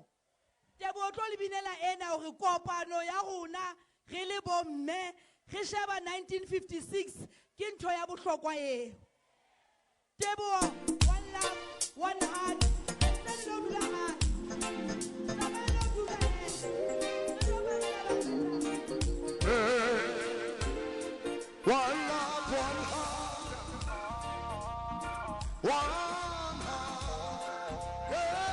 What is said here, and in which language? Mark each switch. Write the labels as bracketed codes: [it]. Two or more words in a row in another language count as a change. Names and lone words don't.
[st] Teboho tlo le binela ena hore kopano ya rona re le bomme re sheba 1956 ke ntho ya bohlokwa eo. Teboho, [en] one love, one heart. One love, one heart, one heart, yeah.